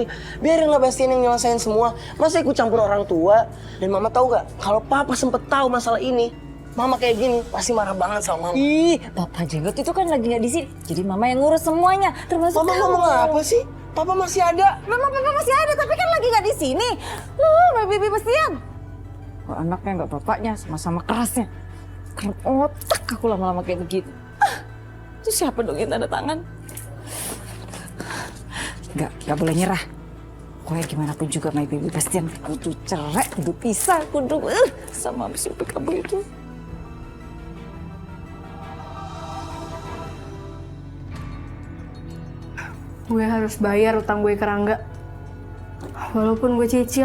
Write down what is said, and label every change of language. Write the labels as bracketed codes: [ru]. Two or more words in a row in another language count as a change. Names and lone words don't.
[id] Biarinlah Bastian yang nyelesain semua. Masa ikut campur orang tua? Dan mama tahu gak, kalau papa sempet tahu masalah ini, mama kayak gini pasti marah banget sama mama. Ih, Papa Jenggot itu kan lagi nggak di sini. Jadi mama yang ngurus semuanya, termasuk Mama kamu. ngomong apa sih? Papa masih ada. Memang Papa masih ada, tapi kan lagi nggak di sini. Loh, [en] my baby Bastian. [id] Oh, anaknya nggak bapaknya, sama-sama kerasnya. Kerap otak aku lama-lama kayak begitu. Itu siapa dong yang tanda tangan? Nggak boleh nyerah. Pokoknya gimana pun juga [en] my baby [id] Bastian kudu cerai, kudu pisah, kudu sama si Upik Abu itu. Gue harus bayar utang gue ke Rangga. Walaupun gue cicil.